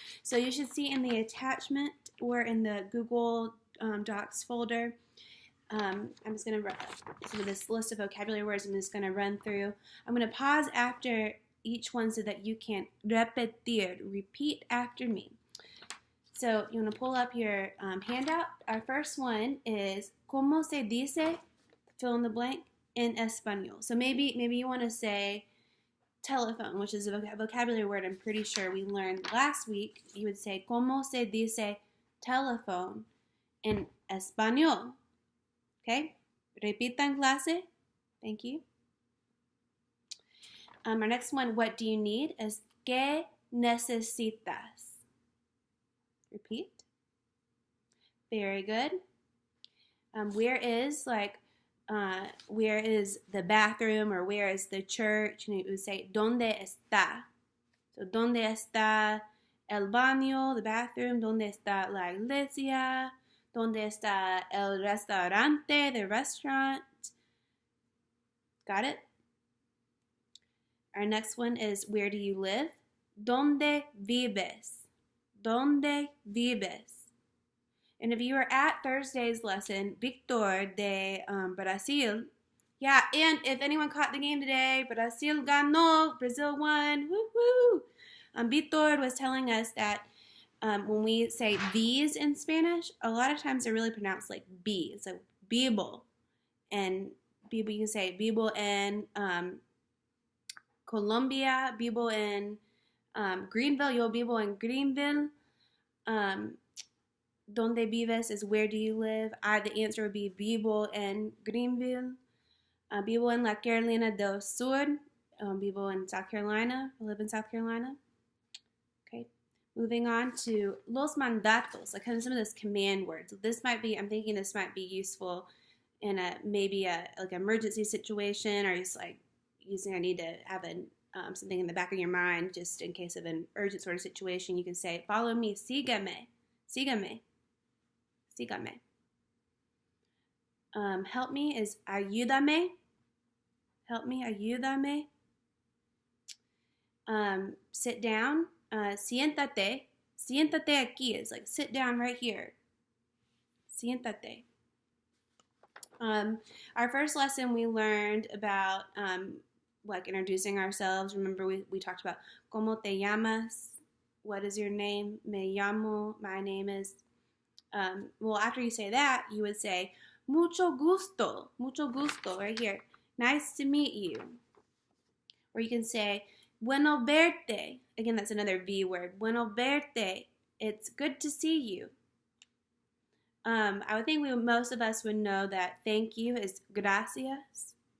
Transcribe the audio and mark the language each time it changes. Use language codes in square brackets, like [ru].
[en] So you should see in the attachment or in the Google Docs folder, I'm just going to run some of this list of vocabulary words. I'm just going to run through. I'm going to pause after each one so that you can repetir, repeat after me. So you want to pull up your handout. Our first one is [es] ¿Cómo se dice? [en] Fill in the blank in español. So maybe you want to say telephone, which is a vocabulary word I'm pretty sure we learned last week. You would say [es] ¿Cómo se dice [en] telephone in español? Okay? [es] Repitan clase. [en] Thank you. Our next one, what do you need, is [es] ¿Qué necesitas? [en] Repeat. Very good. Where is where is the bathroom or where is the church? You would say [es] ¿Dónde está? [en] So [es] ¿Dónde está el baño, [en] the bathroom? [es] ¿Dónde está la iglesia? ¿Dónde está el restaurante, [en] the restaurant? Got it? Our next one is where do you live? [es] ¿Dónde vives? ¿Dónde vives? [en] And if you were at Thursday's lesson, Victor de Brasil, yeah, and if anyone caught the game today, [es] Brasil ganó, [en] Brazil won, woo-hoo! Victor was telling us that when we say V's in Spanish, a lot of times they're really pronounced like B. So vivo, and vivo, you can say vivo in Colombia, vivo in Greenville, [es] yo vivo en Greenville. Donde vives [en] is where do you live? The answer would be [es] vivo en Greenville. Vivo en la Carolina del Sur. Vivo [en] in South Carolina. I live in South Carolina. Okay. Moving on to [es] los mandatos, [en] like kind of some of those command words. I'm thinking this might be useful in maybe like an emergency situation, or just like I need to have something in the back of your mind just in case of an urgent sort of situation. You can say, follow me, [es] sígame, sígame, sígame. [en] Help me is [es] ayúdame, [en] help me, [es] ayúdame. [en] Sit down, [es] siéntate, siéntate aquí [en] is like sit down right here, [es] siéntate. [en] Our first lesson we learned about like introducing ourselves. Remember we talked about [es] ¿Cómo te llamas? [en] What is your name? [es] Me llamo. [en] My name is. Well, after you say that, you would say [es] mucho gusto [en] right here. Nice to meet you. Or you can say [es] bueno verte. [en] Again, that's another V word. [es] Bueno verte. [en] It's good to see you. I would think most of us would know that thank you is gracias.